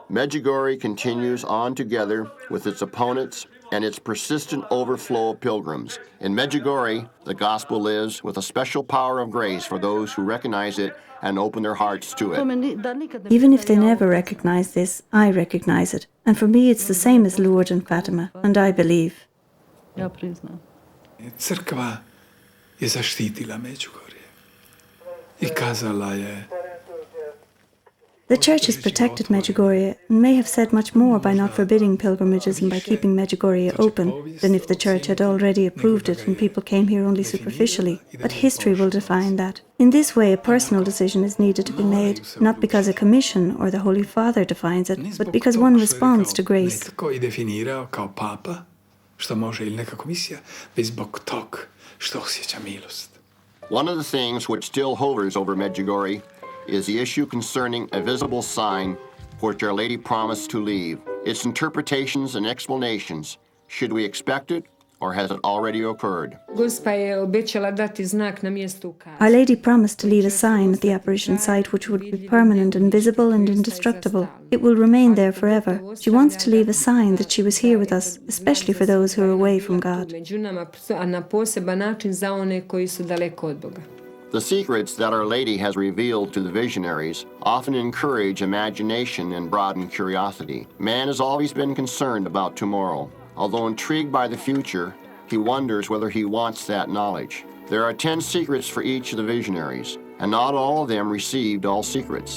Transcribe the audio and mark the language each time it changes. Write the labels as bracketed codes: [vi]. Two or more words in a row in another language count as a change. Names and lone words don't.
[en] Medjugorje continues on together with its opponents and its persistent overflow of pilgrims. In Medjugorje, the gospel lives with a special power of grace for those who recognize it and open their hearts to it. Even if they never recognize this, I recognize it. And for me it's the same as Lourdes and Fatima, and I believe. [hr] Ja priznam. Crkva je zaštitila Medjugorje I kazala je. [en] The Church has protected Medjugorje and may have said much more by not forbidding pilgrimages and by keeping Medjugorje open than if the Church had already approved it and people came here only superficially. But history will define that. In this way, a personal decision is needed to be made, not because a commission or the Holy Father defines it, but because one responds to grace. [hr] Netko I definirao kao papa, što može ili neka komisija, već zbog tog što osjeća milost. [en] One of the things which still hovers over Medjugorje is the issue concerning a visible sign which Our Lady promised to leave. Its interpretations and explanations. Should we expect it, or has it already occurred? [hr] Gospa je obećala dati znak na mjestu ukaza. [en] Our Lady promised to leave a sign at the apparition site which would be permanent and visible and indestructible. It will remain there forever. She wants to leave a sign that she was here with us, especially for those who are away from God. [hr] Među nama, a na poseban način za one koji su daleko od Boga. [en] The secrets that Our Lady has revealed to the visionaries often encourage imagination and broaden curiosity. Man has always been concerned about tomorrow. Although intrigued by the future, he wonders whether he wants that knowledge. There are 10 secrets for each of the visionaries, and not all of them received all secrets.